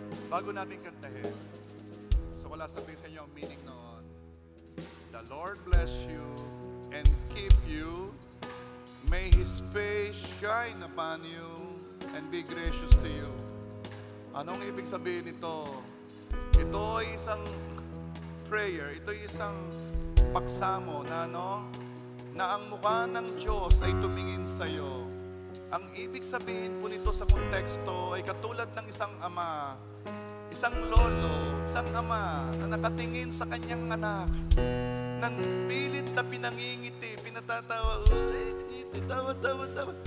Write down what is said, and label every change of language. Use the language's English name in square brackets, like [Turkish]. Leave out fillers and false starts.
[Filipino] Bago natin kantahin, so wala sabihin sa inyo ang meaning noon. [English] The Lord bless you and keep you. May His face shine upon you and be gracious to you. [Filipino] Anong ibig sabihin nito? Ito ay isang prayer, ito ay isang pagsamo na na ang mukha ng Diyos ay tumingin sa iyo. Ang ibig sabihin po nito sa konteksto ay katulad ng isang ama, isang lolo, isang ama na nakatingin sa kanyang anak, nang pilit na pinangingiti, pinatatawa, tawa.